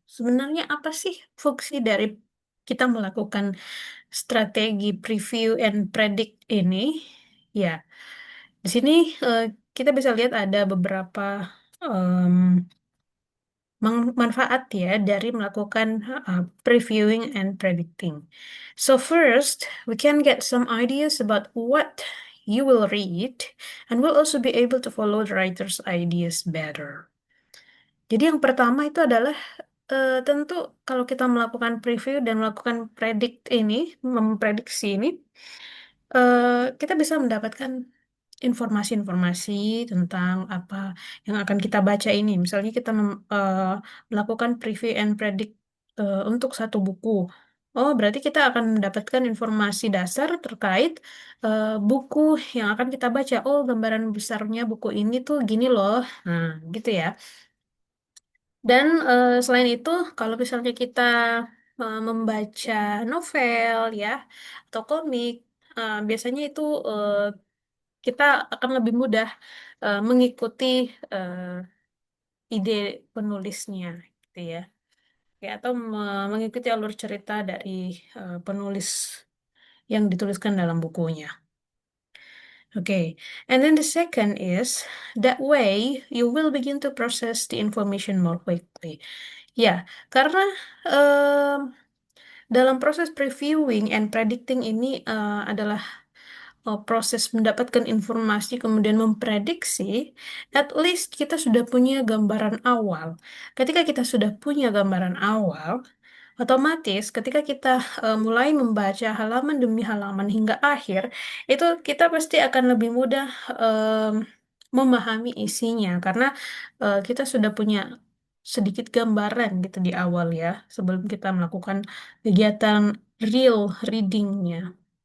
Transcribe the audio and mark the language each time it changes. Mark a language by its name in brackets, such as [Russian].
[Indonesian] Sebenarnya apa sih fungsi dari kita melakukan strategi preview and predict ini? Ya, di sini eh, kita bisa lihat ada beberapa em, manfaat ya dari melakukan previewing and predicting. [English] So first, we can get some ideas about what you will read and will also be able to follow the writer's ideas better. [Indonesian] Jadi yang pertama itu adalah tentu kalau kita melakukan preview dan melakukan predict ini, memprediksi ini, kita bisa mendapatkan informasi-informasi tentang apa yang akan kita baca ini. Misalnya kita melakukan preview and predict untuk satu buku. Oh, berarti kita akan mendapatkan informasi dasar terkait buku yang akan kita baca. Oh, gambaran besarnya buku ini tuh gini loh. Nah, gitu ya. Dan selain itu, kalau misalnya kita membaca novel ya atau komik, biasanya itu kita akan lebih mudah mengikuti eh, ide penulisnya, gitu ya. Ya, atau mengikuti alur cerita dari penulis yang dituliskan dalam bukunya. [English] Okay, and then the second is that way you will begin to process the information more quickly. [Indonesian] Ya, karena em, dalam proses previewing and predicting ini adalah proses mendapatkan informasi kemudian memprediksi, at least kita sudah punya gambaran awal. Ketika kita sudah punya gambaran awal, otomatis ketika kita mulai membaca halaman demi halaman hingga akhir, itu kita pasti akan lebih mudah em, memahami isinya karena kita sudah punya sedikit gambaran gitu di awal ya, sebelum kita melakukan kegiatan real readingnya.